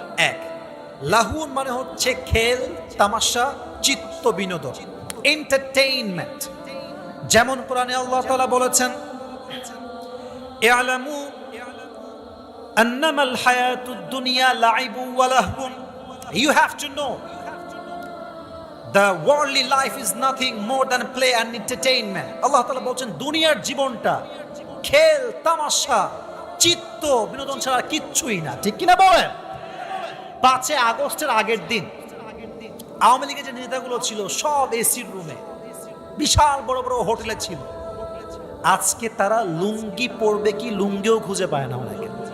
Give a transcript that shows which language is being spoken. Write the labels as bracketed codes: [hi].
[bn] 1, লাহউন মানে হচ্ছে খেল তামাশা, চিত্ত বিনোদন, এন্টারটেইনমেন্ট। যেমন কোরআনে আল্লাহ তাআলা বলেছেন, [ar] ইআলামু আন্নামাল হায়াতুদ দুনিয়া লাইবু ওয়া লাহবুন। [en] You have to know the worldly life is nothing more than play and entertainment. [bn] আল্লাহ তাআলা বলছেন দুনিয়ার জীবনটা খেল তামাশা চিত্ত বিনোদন ছাড়া কিচ্ছুই না, ঠিক কিনা বলেন? 5 আগস্টের আগের দিন আওয়ামী লীগের যে নেতাগুলো ছিল সব এসির রুমে, বিশাল বড় বড় হোটেলে ছিল। আজকে তারা লুঙ্গি পরবে কি লুঙ্গিও খুঁজে পায় না অনেকে।